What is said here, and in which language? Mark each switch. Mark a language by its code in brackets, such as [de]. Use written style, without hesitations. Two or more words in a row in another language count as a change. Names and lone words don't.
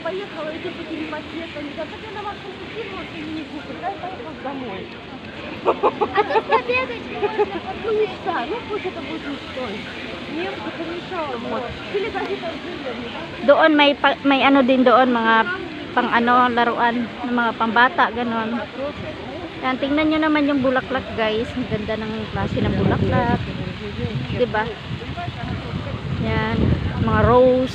[ru] А тут побегать можно, подмылиться. Ну пусть это будет не стой. Мне бы помешало. Или даже там [tl] Doon may ano din doon, mga pang ano, laruan ng mga pambata, ganon. Yan, tingnan nyo naman yung bulaklak guys. Ang ganda ng klase ng bulaklak. Diba? Yan, mga rose.